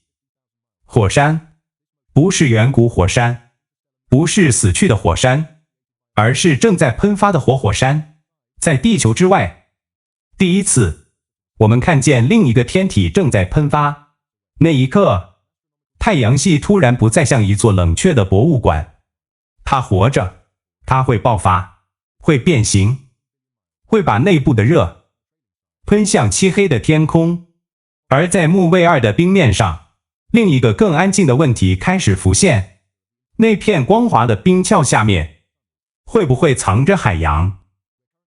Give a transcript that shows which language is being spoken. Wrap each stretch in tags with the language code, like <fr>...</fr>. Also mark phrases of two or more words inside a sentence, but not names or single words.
<zh>火山，不是遠古火山，不是死去的火山，而是正在噴發的活火山。在地球之外，第一次，我們看見另一個天體正在噴發。那一刻，太陽系突然不再像一座冷卻的博物館。它活着，它會爆發，會變形，會把內部的熱噴向漆黑的天空。而在木衛二的冰面上，另一個更安靜的問題開始浮現：那片光滑的冰鞘下面，會不會藏着海洋？</zh>